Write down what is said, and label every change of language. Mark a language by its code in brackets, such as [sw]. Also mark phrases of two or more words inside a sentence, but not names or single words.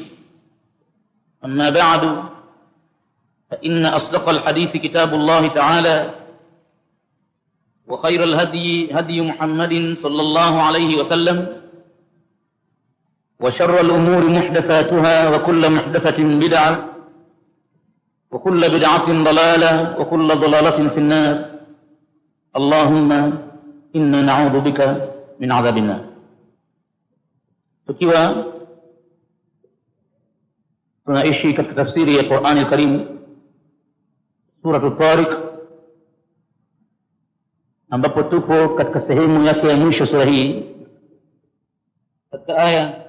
[ar] أما بعد، فإن أصدق الحديث كتاب الله تعالى، وخير الهدي هدي محمد صلى الله عليه وسلم، وشر الأمور محدثاتها وكل محدثة بدعة وكل بدعة ضلالة وكل ضلالة في النار. اللهم إنا نعوذ بك من عذاب النار. [sw] Tukiwa tunaishi katika tafsiri ya Qur'ani al-Karim Suratul Tariq, ambapo tupo katika sehemu yake ya mwisho sura hii, katika aya